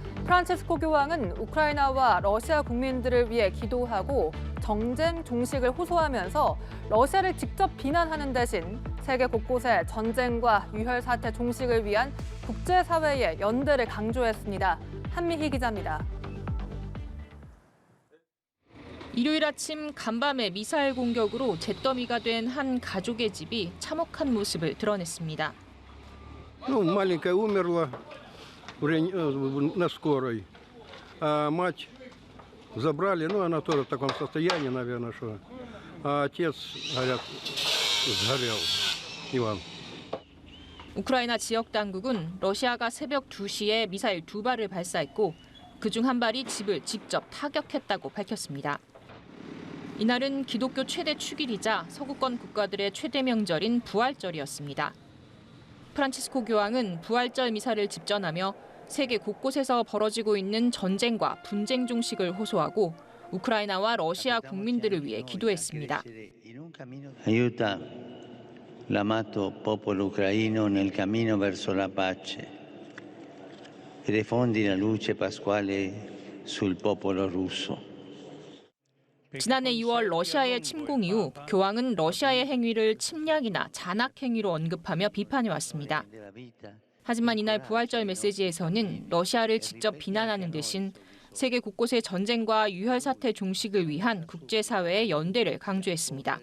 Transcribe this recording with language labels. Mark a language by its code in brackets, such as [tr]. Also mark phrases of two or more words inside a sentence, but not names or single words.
[ko] 프란치스코 교황은 우크라이나와 러시아 국민들을 위해 기도하고 정쟁 종식을 호소하면서 러시아를 직접 비난하는 대신 세계 곳곳에 전쟁과 유혈 사태 종식을 위한 국제사회의 연대를 강조했습니다. 한미희 기자입니다. 일요일 아침 간밤에 미사일 공격으로 잿더미가 된 한 가족의 집이 참혹한 모습을 드러냈습니다. [ru] Маленькая умерла на скорой, а мать забрали, она тоже в таком состоянии, наверное, что. А отец, говорят, сгорел, Иван. [ko] 우크라이나 지역 당국은 러시아가 새벽 2시에 미사일 2발을 발사했고 그중 한 발이 집을 직접 타격했다고 밝혔습니다. 이날은 기독교 최대 축일이자 서구권 국가들의 최대 명절인 부활절이었습니다. 프란치스코 교황은 부활절 미사를 집전하며 세계 곳곳에서 벌어지고 있는 전쟁과 분쟁 종식을 호소하고 우크라이나와 러시아 국민들을 위해 기도했습니다. [it] Aiuta l'amato popolo ucraino nel cammino verso la pace e diffondi la luce pasquale sul popolo russo. [ko] 지난해 2월 러시아의 침공 이후 교황은 러시아의 행위를 침략이나 잔악 행위로 언급하며 비판해왔습니다. 하지만 이날 부활절 메시지에서는 러시아를 직접 비난하는 대신 세계 곳곳의 전쟁과 유혈 사태 종식을 위한 국제사회의 연대를 강조했습니다.